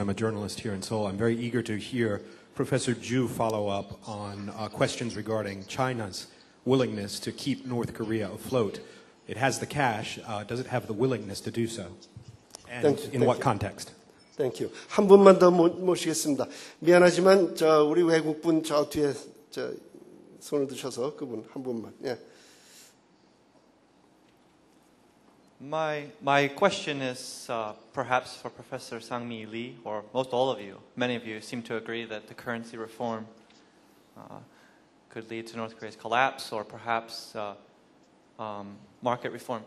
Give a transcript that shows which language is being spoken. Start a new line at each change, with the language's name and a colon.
English: I'm a journalist here in Seoul. I'm very eager to hear Professor Ju follow up on questions regarding China's willingness to keep North Korea afloat. It has the cash. Does it have the willingness to do so? And in what context? Thank you.
Korean: 한 분만 더 모시겠습니다. 미안하지만 우리 외국분 저 뒤에 손을 드셔서 그분 한 분만. 예.
English: My question is perhaps for Professor Sang-mi Lee, or most all of you. Many of you seem to agree that the currency reform could lead to North Korea's collapse, or perhaps market reform.